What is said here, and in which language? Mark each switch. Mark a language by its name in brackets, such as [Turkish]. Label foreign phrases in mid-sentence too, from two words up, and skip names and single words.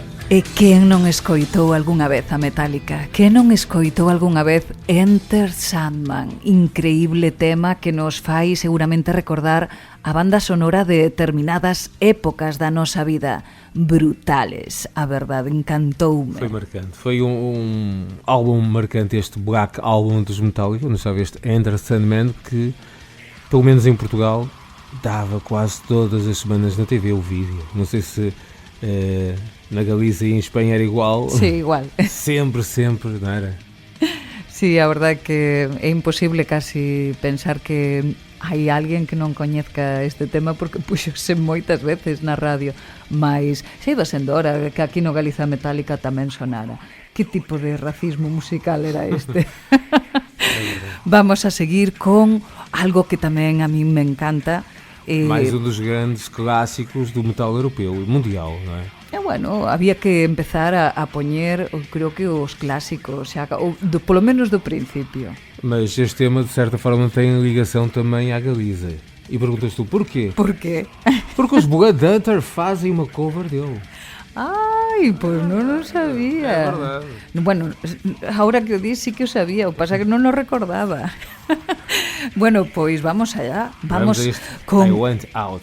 [Galician] E quen non escoitou algunha vez a Metallica? Quen non escoitou algunha vez Enter Sandman? Increíble tema que nos fai seguramente recordar a banda sonora de determinadas épocas da nosa vida. Brutales, a verdade, encantoume. [Portuguese] Foi marcante, foi um álbum marcante, este Black Album dos Metallica, onde estava este Enter Sandman, que, pelo menos em Portugal, dava quase todas as semanas na TV o vídeo. Não sei se na Galiza e em Espanha era igual. [Galician] Sí, igual. Sempre, non era? Sí, a verdade que é imposible casi pensar que hai alguén que non coñezca este tema porque puxose moitas veces na radio, mas xa iba sendo hora que aquí no Galiza Metallica tamén sonara. Que tipo de racismo musical era este? Vamos a seguir con algo que tamén a mí me encanta. [Portuguese] Mais um dos grandes clássicos do metal europeu e mundial, non é? [Galician] Bueno, había que empezar a poñer, creo que os clásicos, xa, polo menos do principio. [Portuguese] Mas este tema, de certa forma, tem ligação também à Galiza. E perguntas tu, porquê? Porquê? Porque os Bloodhunter fazem uma cover dele. [Galician] Ai, pois non sabía. [Portuguese] É verdade. [Galician] Bueno, ahora que o dis sí que o sabía, o pasa que non o recordaba. Bueno, pois vamos allá. Vamos con I Want Out.